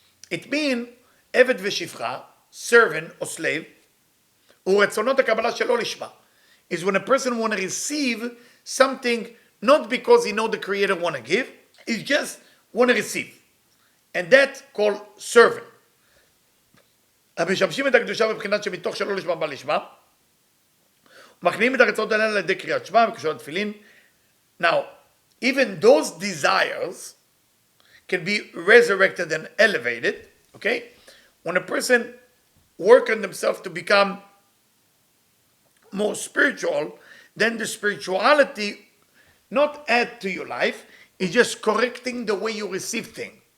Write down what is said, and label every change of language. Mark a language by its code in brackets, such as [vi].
[en] It means Eved v'shifra, servant or slave, [he] ורצונות הקבלה שלא לשמה, [en] is when a person want to receive something not because he know the Creator want to give, he just want to receive. And that's called servant. [he] המשמשים את הקדושה מבחינת שמתוך שלא לשמה בא לשמה, ומכניעים את הרצונות האלה על ידי קריאת שמע וקשורת תפילין. [en] Now, even those desires can be resurrected and elevated, okay? When a person work on themselves to become more spiritual, then the spirituality not add to your life, it's just correcting the way you receive things.